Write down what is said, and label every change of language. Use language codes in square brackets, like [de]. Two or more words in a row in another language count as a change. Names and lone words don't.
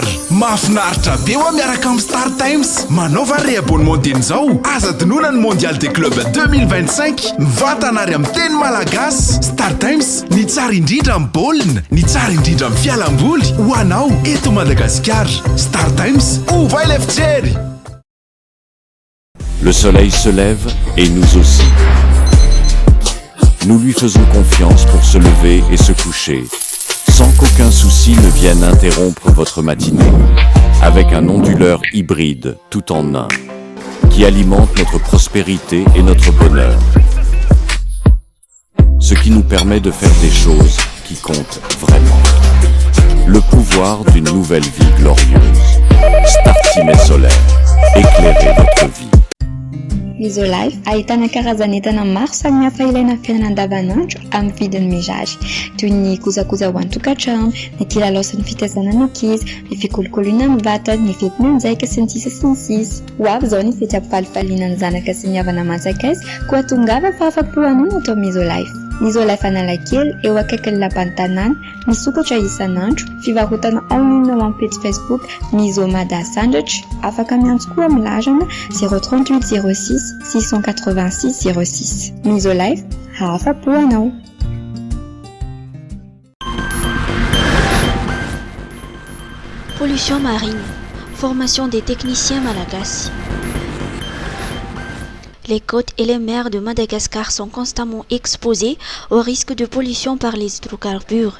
[mg] Mahafinaritra be ho miaraka amin'ny Star Times. Manaova réabonnement dian'izao. Aza dinoina ny Mondial des Clubs 2025. Mivantana ary amin'ny teny malagasy. Star Times, ny tsara indrindra amin'ny baolina, ny tsara indrindra amin'ny fialamboly. Ho anao eto Madagascar. Star Times, [fr] ouvre les fichiers. Le soleil se lève et nous aussi. Nous lui faisons confiance pour se lever et se coucher, sans qu'aucun souci ne vienne interrompre votre matinée, avec un onduleur hybride tout en un, qui alimente notre prospérité et notre bonheur. Ce qui nous permet de faire des choses qui comptent vraiment. Le pouvoir d'une nouvelle vie glorieuse. Startime solaire. Éclairez votre vie. [mg] Misolife ahitana karazan'entana maro samihafa ilaina amin'ny fiainana andavanandro amin'ny vidiny mirary, toy ny kojakoja ho an-tokantrano, ny kilalao sy ny fitaizana ny ankizy, ny fikolokoloana amin'ny vatana, ny fetina anjaika sy ny sisa sy ny sisa. Ho avy izao ny fety ampifalifaliana ny zanaka sy ny havana manjakaizy koa tongava fahafa-po anao atao Misolife. Misolife Analakely eo akaikin'ny lapan'ny tanàna, misokatra isan'andro, fivarotana online ao amin'ny page Facebook Miso Mada Sandratra, afaka miantso koa amin'ny larana 038 06 686 06. Misolife, hafa-po anao. [fr] Pollution marine. Formation des techniciens malagasy. Les côtes et les mers de Madagascar sont constamment exposées au risque de pollution par les hydrocarbures.